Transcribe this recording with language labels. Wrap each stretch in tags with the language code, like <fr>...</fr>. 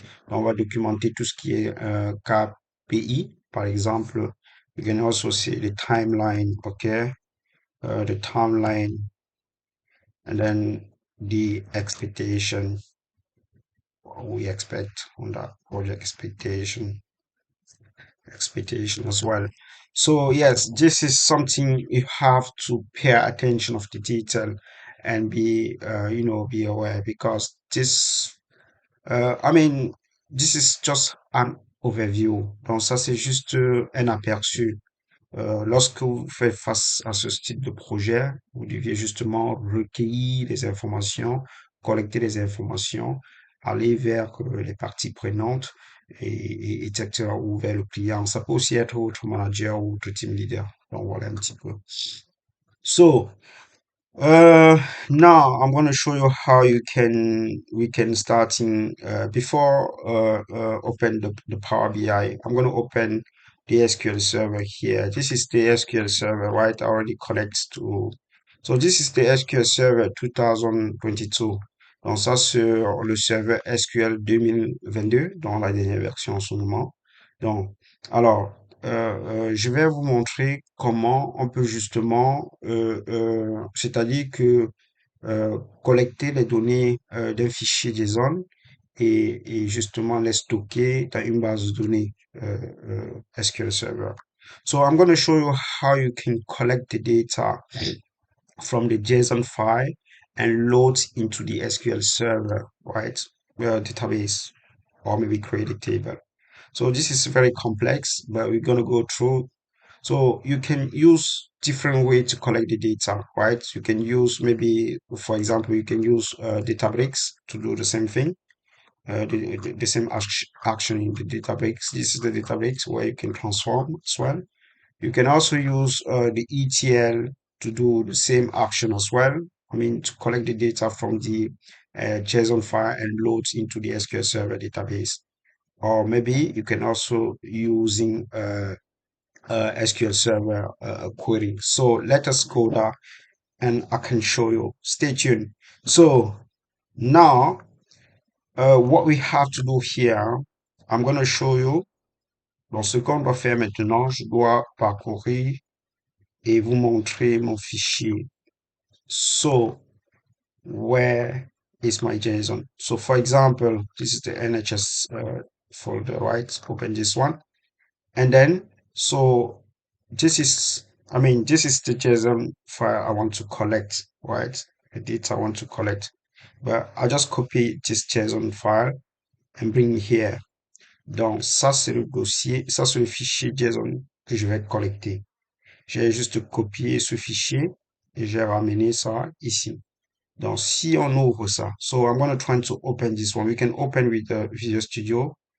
<fr>On va documenter tout ce qui est KPI, par exemple.</fr> <en>We can also say the timeline, okay? The timeline, and then the expectation, what we expect on that project expectation as well. So yes, this is something you have to pay attention of the detail and be be aware because this I mean, this is just an overview.</en> <fr>Donc ça, c'est juste un aperçu. Lorsque vous faites face à ce style de projet, vous deviez justement recueillir des informations, collecter des informations, aller vers les parties prenantes, etc., ou vers le client. Ça peut aussi être votre manager ou votre team leader. Donc voilà un petit peu.</fr> <en>So, uh, now I'm going to show you how we can starting before open the Power BI. I'm going to open the SQL server here. This is the SQL server, right? I already connect to. So this is the SQL server 2022.</en> <fr>Donc ça sur le serveur SQL 2022 dans la dernière version en ce moment. Donc alors je vais vous montrer comment on peut justement, c'est-à-dire que collecter les données d'un fichier JSON et justement les stocker dans une base de données SQL Server.</fr> <en>So I'm going to show you how you can collect the data from the JSON file and load into the SQL Server, right? database or maybe create a table. So this is very complex, but we're going to go through. So you can use different way to collect the data, right? You can use maybe, for example, you can use Databricks to do the same thing, the same action in the Databricks. This is the Databricks where you can transform as well. You can also use the ETL to do the same action as well. I mean, to collect the data from the JSON file and load into the SQL Server database. Or maybe you can also using SQL Server query. So let us go there and I can show you. Stay tuned. So now, what we have to do here, I'm going to show you.</en> <fr>Donc, ce qu'on doit faire maintenant, je dois parcourir et vous montrer mon fichier.</fr> <en>So, where is my JSON? So, for example, this is the NHS folder, right? Open this one. And then, so this is, I mean, this is the JSON file I want to collect, right? The data I want to collect. But I just copy this JSON file and bring it here.</en> <fr>Donc, ça, c'est le dossier, ça, c'est le fichier JSON que je vais collecter. J'ai juste copié ce fichier et j'ai ramené ça ici. Donc, si on ouvre ça,</fr> <en>so I'm going to try to open this one. We can open with Visual Studio.</en>